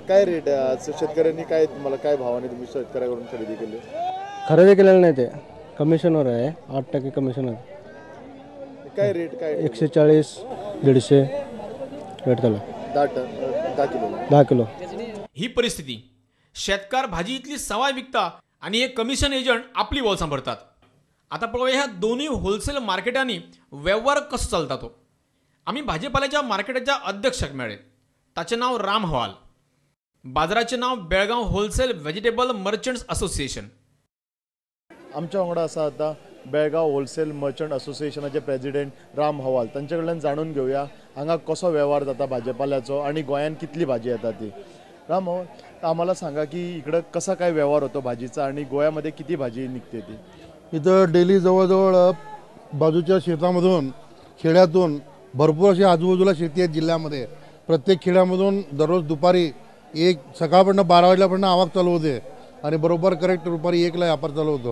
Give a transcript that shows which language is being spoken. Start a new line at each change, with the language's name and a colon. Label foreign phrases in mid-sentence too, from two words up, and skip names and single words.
Marathi: काय रेट आहे आज? शेतकऱ्यांनी काय तुम्हाला काय भावाने तुम्ही शेतकऱ्याकडून खरेदी केली? खरेदी केलेलं नाही, ते कमिशनवर आहे। 8% कमिशन आहे। काय रेट काय? 140, 150 रेट चालू। 10 किलो।
Konkani: ही परिस्थिती शेतकार भाजी इतली सवाय विकता आणि एक कमिशन एजंट आपली वॉल सांभाळतात। आता पळूया ह्या दोन्ही होलसेल मार्केटांनी व्यवहार कसो चालता तो। आम्ही भाजीपाल्याच्या मार्केटाच्या अध्यक्षाक मेळ्ळे। ताचे नाव राम हवाल। बाजाराचे नाव बेळगाव होलसेल व्हेजिटेबल मर्चंट्स असोसिएशन। आमच्या वांगडा असा आता बेळगाव होलसेल मर्चंट असोसिएशनाचे प्रेसिडेंट राम हवाल। तांचे कडल्यान जाणून घेऊया हांगा कसो व्यवहार जाता भाजीपाल्याचो आणि गोंयान कितली भाजी येता ती।
Marathi: राम हवाल, आम्हाला सांगा की इकडं कसा काय व्यवहार होतो भाजीचा आणि गोव्यामध्ये किती भाजी निघते ती? इथं डेली जवळजवळ बाजूच्या शेतामधून, खेड्यातून भरपूर अशी आजूबाजूला शेती आहे जिल्ह्यामध्ये। प्रत्येक खेड्यामधून दररोज दुपारी सकाळपर्यंत 12 वाजल्यापर्यंत आवक चालू होते आणि बरोबर करेक्ट दुपारी 1ला व्यापार चालू होतो।